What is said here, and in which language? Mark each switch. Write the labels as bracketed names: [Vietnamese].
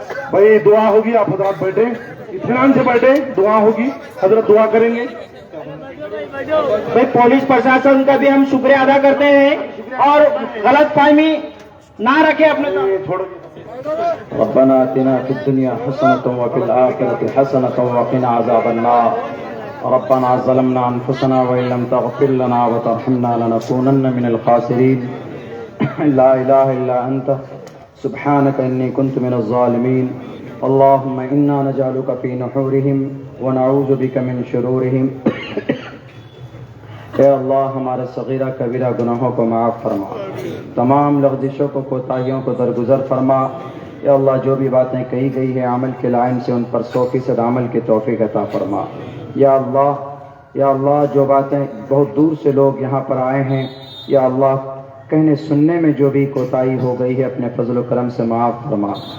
[Urdu] بھائی دعا ہوگی، آپ حضرات بیٹھے، اطمینان سے بیٹھے. دعا ہوگی، حضرت دعا کریں گے. بھائی پولیس پرشاسن کا بھی ہم شکریہ ادا کرتے ہیں اور غلط فہمی نہ رکھے اپنے ساتھ. [Arabic] ربنا آتنا في الدنيا حسنة وفي الآخرة حسنة وقنا عذاب النار. ربنا ظلمنا أنفسنا وإن لم تغفر لنا وترحمنا لنكونن من الخاسرين. لا إله إلا أنت سبحانك إني كنت من الظالمين. اللهم إنا نجعلك في نحورهم ونعوذ بك من شرورهم. [Urdu] اے اللہ ہمارے صغیرہ کبیرہ گناہوں کو معاف فرما، تمام لغزشوں کو کوتاہیوں کو درگزر فرما. اے اللہ جو بھی باتیں کہی گئی ہیں عمل کے لائن سے ان پر 100% عمل کی توفیق عطا فرما. یا اللہ جو باتیں بہت دور سے لوگ یہاں پر آئے ہیں، یا اللہ کہنے سننے میں جو بھی کوتاہی ہو گئی ہے اپنے فضل و کرم سے معاف فرما.